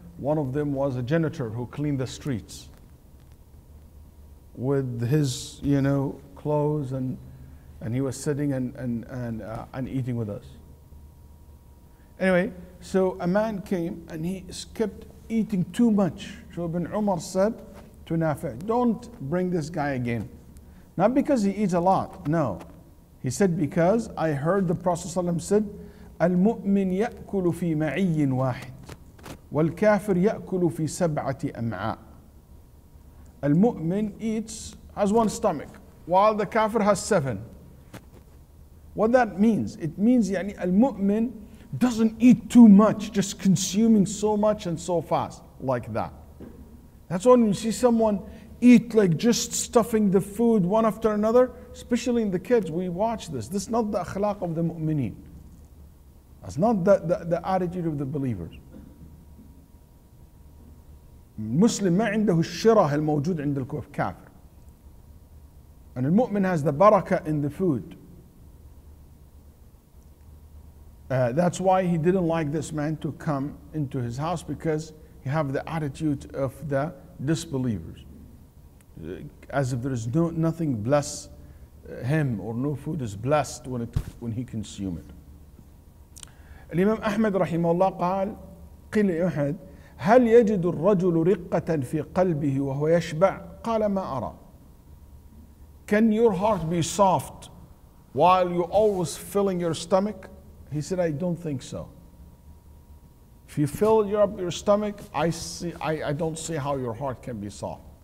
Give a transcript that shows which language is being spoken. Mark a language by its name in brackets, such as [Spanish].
[English] One of them was a janitor who cleaned the streets with his, clothes, and he was sitting and eating with us. Anyway, so a man came and he kept eating too much. So Ibn Umar said to Nafi, don't bring this guy again. Not because he eats a lot, no. He said, because I heard the Prophet ﷺ said, [Arabic] المؤمن يأكل في معي واحد والكافر يأكل في سبعة أمعاء. [English] Al-mu'min has one stomach, while the kafir has 7. What that means? It means al-mu'min doesn't eat too much, just consuming so much and so fast, like that. That's why when you see someone eat like just stuffing the food one after another, especially in the kids, we watch this. This is not the akhlaq of the mu'mineen. That's not the attitude of the believers. Muslim [Arabic] ما عنده الشره الموجود عند الكافر. [English] And the mu'min has the barakah in the food. That's why he didn't like this man to come into his house, because he have the attitude of the disbelievers, as if there is nothing bless him, or no food is blessed when he consume it. [Arabic] الإمام أحمد رحمه الله قال قيل لأحد هل يجد الرجل رقة في قلبه وهو يشبع؟ قال ما أرى. [English] Can your heart be soft while you're always filling your stomach? He said, I don't think so. If you fill up your stomach, I don't see how your heart can be soft.